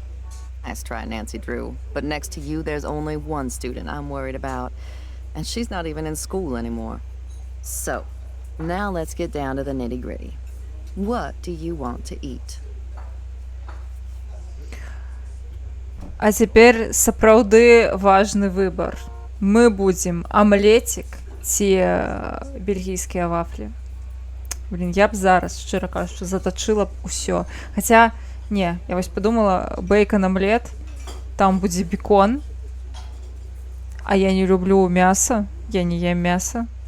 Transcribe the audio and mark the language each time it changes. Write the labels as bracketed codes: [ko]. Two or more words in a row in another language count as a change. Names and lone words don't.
[en] Nice try, Nancy Drew. But next to you, there's only one student I'm worried about, and she's not even in school anymore. So, now let's get down to the nitty-gritty. What do you want to eat? [be] А цяпер сапраўды важны выбар. Мы будзем амлетик ці бельгійскія вафлі. Блін, я б зараз, шчыра кажучы, затачыла б усё. Хаця, не, я вось падумала, бэйкан-амлет, там будзе бекон, а я не люблю мяса, я не ем мяса.